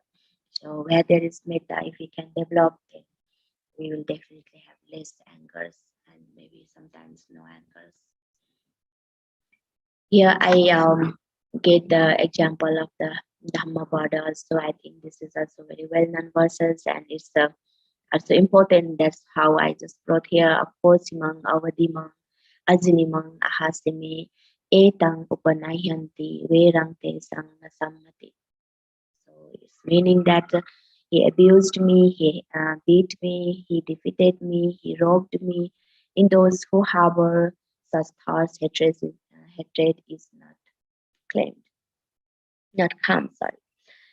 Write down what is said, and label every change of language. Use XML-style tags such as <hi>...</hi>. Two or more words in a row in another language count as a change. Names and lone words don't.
<en>So where there is metta, if we can develop it, we will definitely have less angers and maybe sometimes no angers. Here I get the example of the Dhammapada. So I think this is also very well-known verses, and it's also important. That's how I just brought here.</en> <pi>Aposimang avadimang azinimang ahasimi etang upanayhanti verang te sang nasammati.</pi> <en>So it's meaning that he abused me, he beat me, he defeated me, he robbed me. In those who harbor such thoughts, hatred is not claimed, not calm, sorry.</en>